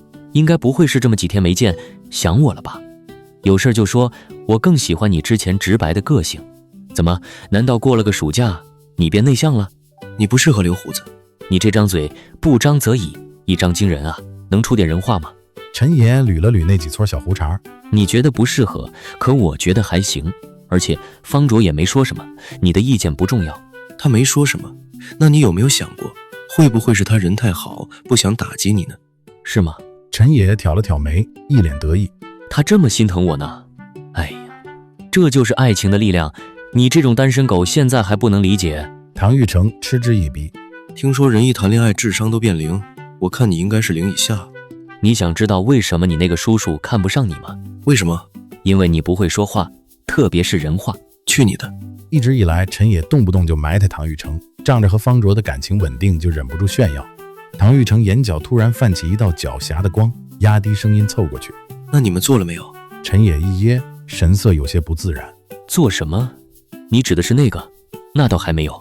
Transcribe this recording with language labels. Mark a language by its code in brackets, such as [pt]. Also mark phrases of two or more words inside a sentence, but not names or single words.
[zh] 應該不會是這麼幾天沒見，想我了吧？有事兒就說，我更喜歡你之前直白的個性。怎麼？難道過了個暑假，你變內向了？你不適合留鬍子。你這張嘴不張則已，一張驚人啊！能出點人話嗎？陳野捋了捋那幾撮小鬍茬。你覺得不適合，可我覺得還行。而且方卓也沒說什麼，你的意見不重要。他沒說什麼，那你有沒有想過，會不會是他人太好，不想打擊你呢？是嗎？陳野挑了挑眉，一臉得意。他這麼心疼我呢？哎呀，這就是愛情的力量。你這種單身狗現在還不能理解？唐玉成嗤之以鼻。聽說人一談戀愛智商都變0，我看你應該是0以下。你想知道為什麼你那個叔叔看不上你嗎？為什麼？因為你不會說話，特別是人話。去你的！一直以來，陳野動不動就埋汰唐玉成，仗着和方卓的感情穩定，就忍不住炫耀。唐玉成眼角突然泛起一道狡黠的光，壓低聲音湊過去：“ 那你們做了沒有？” 陳野一噎，神色有些不自然。做什麼？你指的是那個？那倒還沒有。